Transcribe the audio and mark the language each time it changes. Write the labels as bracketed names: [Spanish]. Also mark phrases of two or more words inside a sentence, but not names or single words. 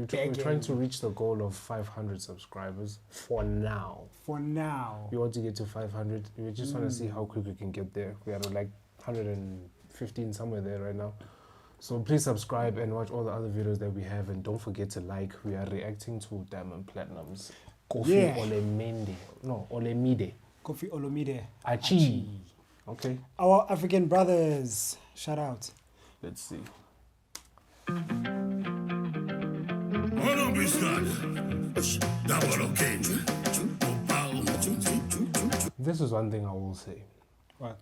[English] trying to reach the goal of 500 subscribers for now. For now. We want to get to 500. We just want to see how quick we can get there. We are like 115 somewhere there right now. So please subscribe and watch all the other videos that we have, and don't forget to like. We are reacting to Diamond Platnumz. Koffi Olomide. Koffi Olomide. Achii. Okay. Our African brothers. Shout out. Let's see. This is one thing I will say. What?